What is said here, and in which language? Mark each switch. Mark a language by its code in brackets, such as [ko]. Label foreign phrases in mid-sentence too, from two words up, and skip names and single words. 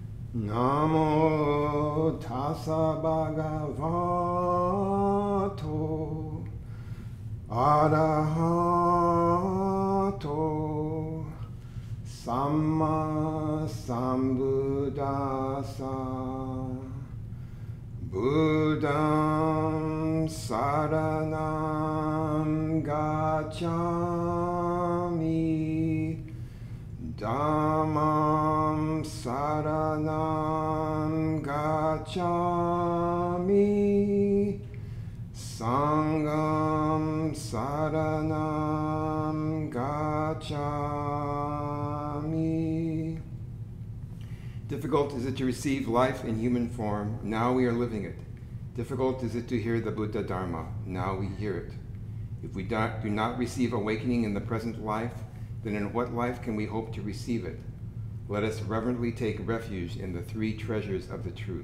[pi] Namo tassa bhagavato arahato samma sambuddhassa Buddham saranam gacchami Dhammam saranam gacchami Sangham saranam gacchami. [en] Difficult is it to receive life in human form, now we are living it. Difficult is it to hear the Buddha Dharma, now we hear it. If we do not receive awakening in the present life, then in what life can we hope to receive it? Let us reverently take refuge in the three treasures of the truth.